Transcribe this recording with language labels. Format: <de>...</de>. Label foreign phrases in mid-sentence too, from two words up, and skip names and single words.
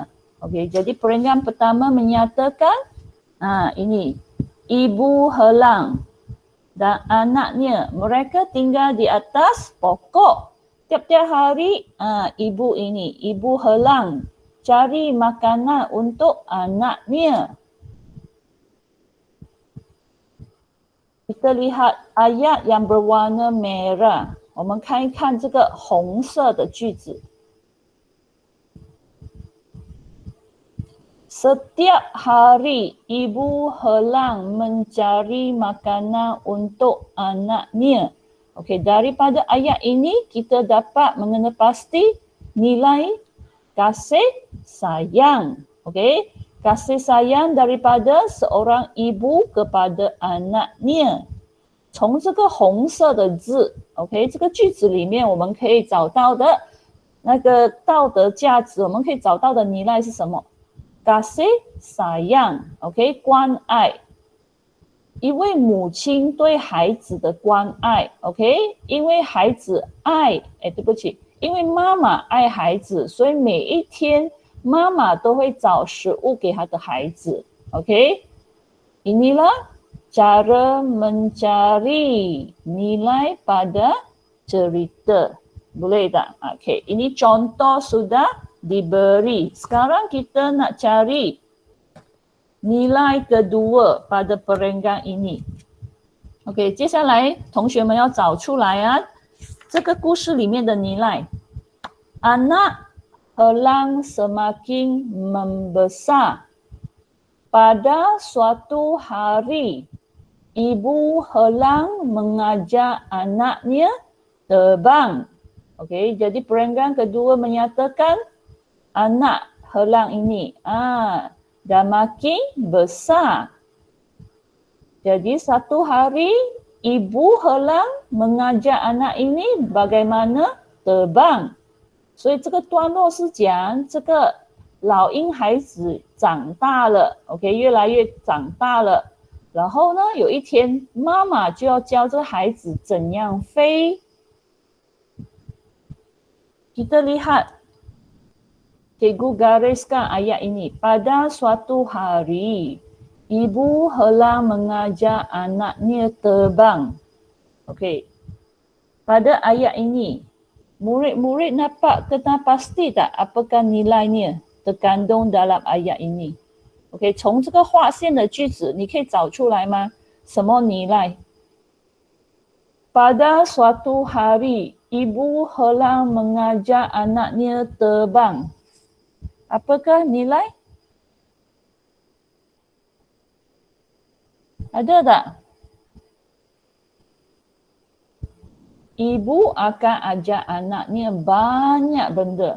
<ms>Okey, jadi perenggan pertama menyatakan ini ibu helang dan anaknya mereka tinggal di atas pokok. Tiap-tiap hari ibu helang cari makanan untuk anaknya. Kita lihat ayat yang berwarna merah.</ms> <zh>我们看一看这个红色的句子。</zh> <ms>Setiap hari ibu helang mencari makanan untuk anaknya. Okey, daripada ayat ini kita dapat mengenal pasti nilai kasih sayang. Okey, kasih sayang daripada seorang ibu kepada anaknya.</ms> <zh>从这个红色的字 ，OK， 这个句子里面我们可以找到的那个道德价值，我们可以找到的nilai是什么？</zh> <ms>kasih sayang，</ms> <zh>OK， 关爱。一位母亲对孩子的关爱 ，OK， 因为孩子爱，对不起，因为妈妈爱孩子，所以每一天妈妈都会找食物给她的孩子 ，OK，</zh> <ms>inilah cara mencari nilai pada cerita. Boleh tak? Okey, ini contoh sudah diberi. Sekarang kita nak cari nilai kedua pada perenggan ini.</ms> <zh>OK， 接下来同学们要找出来这个故事里面的 nilai.</zh> <ms>Anak helang semakin membesar. Pada suatu hari, ibu helang mengajak anaknya terbang. OK, jadi perenggan kedua menyatakan anak helang ini dah makin besar. Jadi satu hari ibu helang mengajak anak ini bagaimana terbang.</ms> <zh>所以这个段落是讲这个老鹰孩子长大了 ，OK， 越来越长大了。然后呢，有一天妈妈就要教这个孩子怎样飞。</zh> <ms>Kita lihat Cikgu gariskan ayat ini. Pada suatu hari, ibu helang mengajak anaknya terbang. Okey. Pada ayat ini, murid-murid dapat kenal pasti tak apakah nilainya terkandung dalam ayat ini? Okey,</ms> <zh>从这个划线的句子，你可以找出来吗？什么 nilai?</zh> <ms>Pada suatu hari, ibu helang mengajak anaknya terbang. Apakah nilai? Ada tak? Ibu akan ajak anaknya banyak benda.</ms>